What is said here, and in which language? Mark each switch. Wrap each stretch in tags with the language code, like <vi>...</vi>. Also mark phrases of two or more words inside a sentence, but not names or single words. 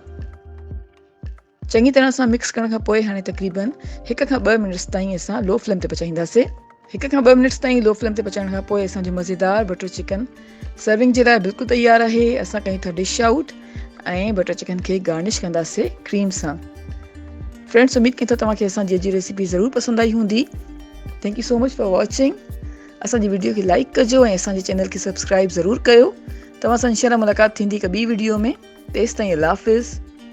<sd>चङी तरह सां मिक्स करण खां पोइ हाणे तक़रीबन 1 खां 2 मिनट्स ताईं असां</sd> <en>low flame</en> <sd>ते पचाईंदासीं। 1 खां 2 मिनट्स ताईं</sd> <en>low flame</en> <sd>ते पचाइण खां पोइ असांजो मज़ेदार</sd> <en>butter chicken</en> <sd>सर्विंग जे लाइ बिल्कुलु तयारु आहे। असां कयूं था</sd> <en>dish out</en> <sd>ऐं</sd> <en>butter chicken</en> <sd>खे गार्निश कंदासीं क्रीम सां। फ्रेंड्स, उम्मीद कयूं था तव्हांखे असांजी अॼु जी रेसिपी ज़रूरु पसंदि आई हूंदी।</sd> <en>thank you so much for watching.</en> <sd>असांजी वीडियो खे लाइक कजो ऐं असांजे चैनल खे सब्सक्राइब ज़रूरु कयो। तव्हां सां इंशाअल्लाह मुलाक़ात थींदी हिकु ॿी वीडियो में। तेसिताईं अल्लाह हाफ़िज़।</sd>